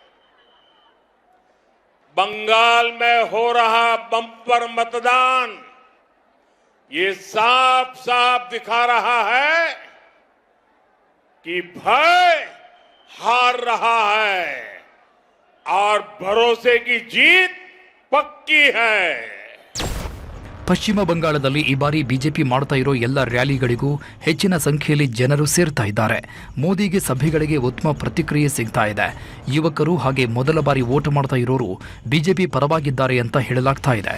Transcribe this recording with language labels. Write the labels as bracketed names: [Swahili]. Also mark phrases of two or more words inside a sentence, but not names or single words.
[Hindi] बंगाल में हो रहा बम्पर मतदान ये साफ साफ दिखा रहा है कि भय हार रहा है और भरोसे की जीत पक्की है. [Kannada] ಪಶ್ಚಿಮ ಬಂಗಾಳದಲ್ಲಿ ಈ ಬಾರಿ ಬಿಜೆಪಿ ಮಾಡ್ತಾ ಇರೋ ಎಲ್ಲ ರ್ಯಾಲಿಗಳಿಗೂ ಹೆಚ್ಚಿನ ಸಂಖ್ಯೆಯಲ್ಲಿ ಜನರು ಸೇರ್ತಾ ಇದ್ದಾರೆ. ಮೋದಿಗೆ ಸಭೆಗಳಿಗೆ ಉತ್ತಮ ಪ್ರತಿಕ್ರಿಯೆ ಸಿಗ್ತಾ ಇದೆ. ಯುವಕರು ಹಾಗೆ ಮೊದಲ ಬಾರಿ ವೋಟ್ ಮಾಡ್ತಾ ಇರೋರು ಬಿಜೆಪಿ ಪರವಾಗಿದ್ದಾರೆ ಅಂತ ಹೇಳಲಾಗ್ತಾ ಇದೆ.